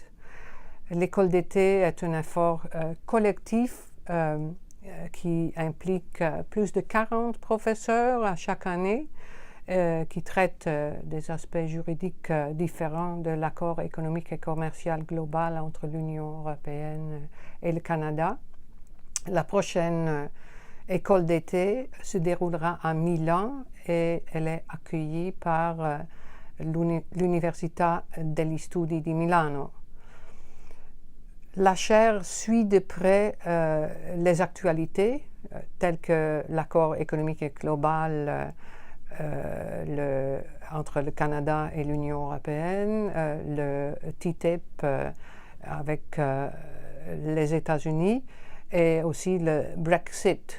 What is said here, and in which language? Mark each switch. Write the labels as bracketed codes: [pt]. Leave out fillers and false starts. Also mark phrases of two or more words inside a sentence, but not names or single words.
[fr] L'école d'été est un effort collectif qui implique plus de 40 professeurs à chaque année qui traitent des aspects juridiques différents de l'accord économique et commercial global entre l'Union européenne et le Canada. La prochaine école d'été se déroulera à Milan et elle est accueillie par l'Università degli Studi di Milano. La chaire suit de près les actualités telles que l'accord économique et global entre le Canada et l'Union européenne, le TTIP avec les États-Unis et aussi le Brexit.